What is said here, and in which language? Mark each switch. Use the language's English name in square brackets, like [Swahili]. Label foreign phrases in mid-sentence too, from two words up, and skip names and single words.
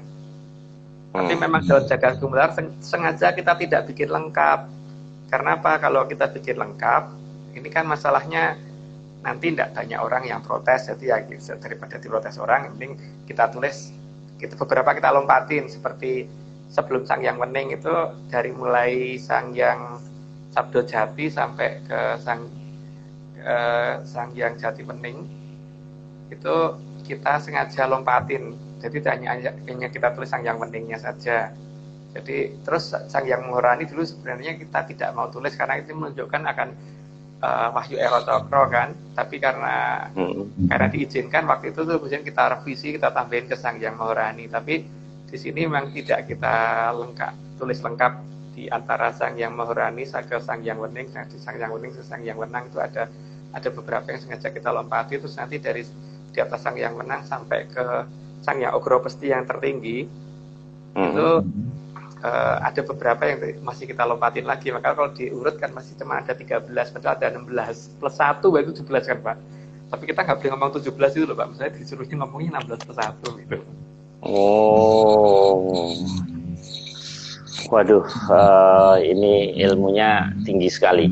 [Indonesian] Tapi memang dalam Jagat Gumelar sengaja kita tidak bikin lengkap. Karena apa? Kalau kita bikin lengkap, ini kan masalahnya nanti tidak banyak orang yang protes, jadi ya daripada diprotes orang, mending kita tulis, beberapa kita lompatin, seperti sebelum Sang Hyang Wening itu dari mulai Sang Hyang Sabdo Jati sampai ke Sang Hyang Jati Wening itu kita sengaja lompatin, jadi hanya kita tulis Sang Hyang Weningnya saja. Jadi terus Sang Hyang Maharani dulu sebenarnya kita tidak mau tulis karena itu menunjukkan akan Wahyu Ero Cokro kan, tapi karena diizinkan waktu itu kemudian kita revisi, kita tambahin ke Sang Hyang Maharani. Tapi di sini memang tidak kita tulis lengkap di antara Sang Hyang Maharani ke Sang Hyang Wening, di Sang Hyang Wening ke Sang Hyang Wenang itu ada beberapa yang sengaja kita lompati. Terus nanti dari di atas Sang Hyang Wenang sampai ke Sang Hyang Ogro Pesti yang tertinggi itu ada beberapa yang masih kita lompatin lagi. Maka kalau diurut kan masih cuma ada 13, padahal ada 16 plus 1 itu 17 kan Pak. Tapi kita nggak boleh ngomong 17 itu loh Pak, misalnya disuruhnya ngomongnya 16 plus 1 gitu. Oh, waduh, ini ilmunya tinggi sekali.